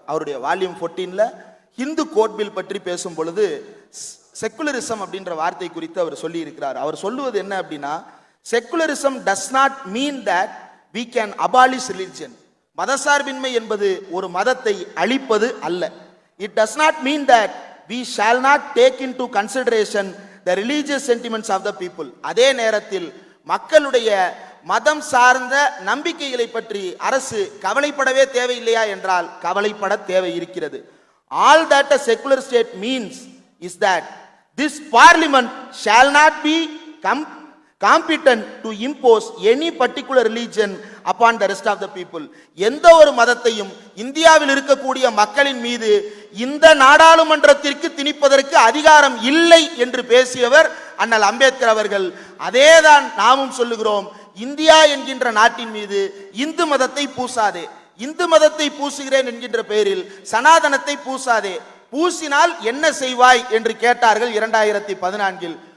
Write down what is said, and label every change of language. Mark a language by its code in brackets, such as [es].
[ta] அவருடைய volume 14ல Hindu code bill பற்றி பேசும் பொழுது செக்குலரிசம் அப்படின்ற வார்த்தை குறித்து அவர் சொல்லி இருக்கிறார். அவர் சொல்லுவது என்ன அப்படின்னா, [en] Secularism does not mean that we can abolish religion. [ta] மதசார்பின்மை என்பது ஒரு மதத்தை அழிப்பது அல்ல. [en] It does not mean that we shall not take into consideration the religious sentiments of the people. [ta] அதே நேரத்தில் மக்களுடைய மதம் சார்ந்த நம்பிக்கைகளை பற்றி அரசு கவலைப்படவே தேவையில்லையா என்றால் கவலைப்பட தேவை இருக்கிறது. [en] All that a secular state means is that this parliament shall not be competent to impose any particular religion upon the rest of the people. [ta] எந்த ஒரு மதத்தையும் இந்தியாவில் இருக்கக்கூடிய மக்களின் மீது இந்த நாடாளுமன்றத்திற்கு திணிப்பதற்கு அதிகாரம் இல்லை என்று பேசியவர் அண்ணல் அம்பேத்கர் அவர்கள். அதேதான் நாமும் சொல்லுகிறோம். இந்தியா என்கின்ற நாட்டின் மீது இந்து மதத்தை பூசாதே, இந்து மதத்தை பூசுகிறேன் என்கின்ற பெயரில் சனாதனத்தை பூசாதே, பூசினால் என்ன செய்வாய் என்று கேட்டார்கள் 2014.